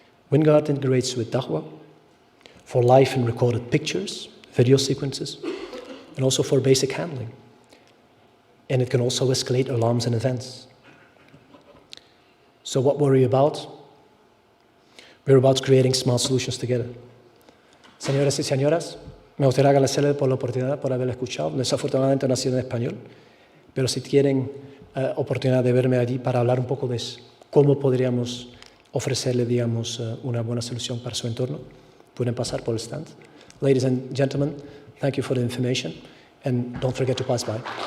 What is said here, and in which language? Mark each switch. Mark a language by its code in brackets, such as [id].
[en] WinGuard integrates with Dahua for live and recorded pictures, video sequences, and also for basic handling. And it can also escalate alarms and events. So what were we about? We're about creating smart solutions together. [es] Señoras y señoras, me gustaría agradecerles por la oportunidad, por haberla escuchado. Desafortunadamente no ha sido en español, pero si tienen oportunidad de verme allí para hablar un poco de cómo podríamos ofrecerle, digamos, una buena solución para su entorno, pueden pasar por el stand. [en] Ladies and gentlemen, thank you for the information, and don't forget to pass by.